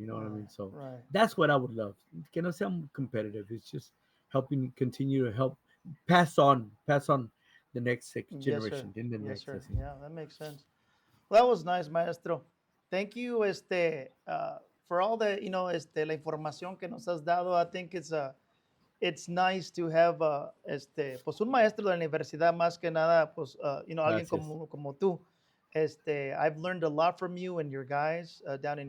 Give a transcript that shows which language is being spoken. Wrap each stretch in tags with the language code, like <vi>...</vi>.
<en>You know what I Right, mean? So right. that's what I would love.</en> <es>Que no sea</es> <en>competitive. It's just helping continue to help pass on the next Yes, sir. generation, in the Yes, next. sir.</en> <es>Así.</es> <en>Yeah, that makes sense. Well, that was nice, maestro. Thank you, for all the,</en> <es>la información que nos has dado.</es> <en>I think it's nice to have,</en> <es>pues un maestro de la universidad más que nada, pues, alguien Gracias. como tú.</es> <en>I've learned a lot from you and your guys down in</en>